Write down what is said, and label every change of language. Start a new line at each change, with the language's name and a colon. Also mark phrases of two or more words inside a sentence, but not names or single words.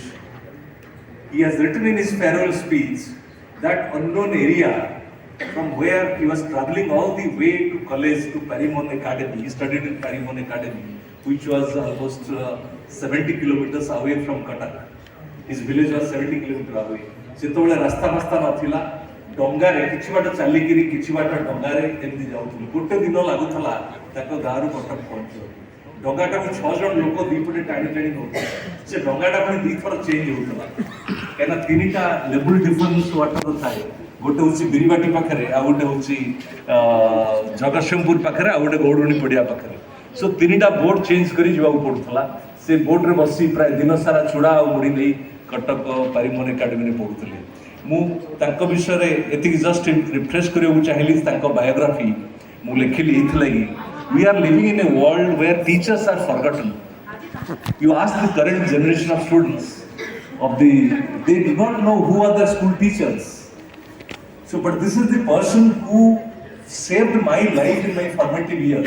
English: He has written in his farewell speech that unknown area from where he was traveling all the way to college to Parimon Academy. He studied in Parimon Academy, which was almost 70 kilometers away from Cuttack. His village was 70 kilometers away.
Odia: ସେତେବେଳେ ରାସ୍ତା ଫାସ୍ତା ନଥିଲା, ଡଙ୍ଗାରେ କିଛି ବାଟ ଚାଲିକିରି କିଛି ବାଟ ଡଙ୍ଗାରେ ଏମିତି ଯାଉଥିଲୁ। ଗୋଟେ ଦିନ ଲାଗୁଥିଲା ତାଙ୍କ ଗାଁରୁ କଟକ ପହଞ୍ଚିବାକୁ। ଡଙ୍ଗାଟାକୁ 6 ଜଣ ଲୋକ ଦିପଟେ ଟାଣି ଟାଣି ନଉଥିଲେ। ସେ ଡଙ୍ଗାଟା ପୁଣି ଦିଥର ଚେଞ୍ଜ ହଉଥିଲା, କାହିଁକିନା ତିନିଟା
English: level difference water
Odia: ଥାଏ। ଗୋଟେ ହେଉଛି ବିରିବାଟି ପାଖରେ, ଆଉ ଗୋଟେ ହେଉଛି ଜଗତସିଂହପୁର ପାଖରେ, ଆଉ ଗୋଟେ ଗୌଡ଼ୁଣୀ ପଡ଼ିଆ ପାଖରେ। ସୋ ତିନିଟା
English: boat change
Odia: କରି ଯିବାକୁ ପଡ଼ୁଥିଲା। ସେ ବୋଟ୍ରେ ବସି ପ୍ରାୟ ଦିନ ସାରା ଚୁଡ଼ା ଆଉ ମୁଢ଼ି ନେଇ କଟକ ପାରିମୋହନ ଏକାଡେମୀରେ ପଢ଼ୁଥିଲେ। ମୁଁ ତାଙ୍କ ବିଷୟରେ ଏତିକି
English: just refresh
Odia: କରିବାକୁ ଚାହିଁଲି। ତାଙ୍କ ବାୟୋଗ୍ରାଫି ମୁଁ ଲେଖିଲି ଏଇଥିଲାଗି,
English: we are living in a world where teachers are forgotten. You ask the current generation of students they do not know who are their school teachers. So, but this is the person who saved my life in my formative years.